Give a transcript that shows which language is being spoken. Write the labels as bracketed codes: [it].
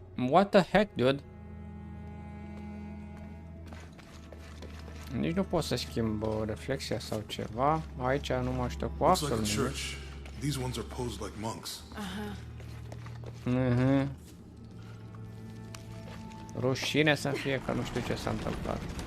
[en] What the heck, dude? [ro] Nici nu pot să schimb reflexia sau ceva. Aici nu mă aștept cu absolut nimic. [en] These ones are posed like monks. [ro] Rușine să fie că nu știu ce s-a întâmplat.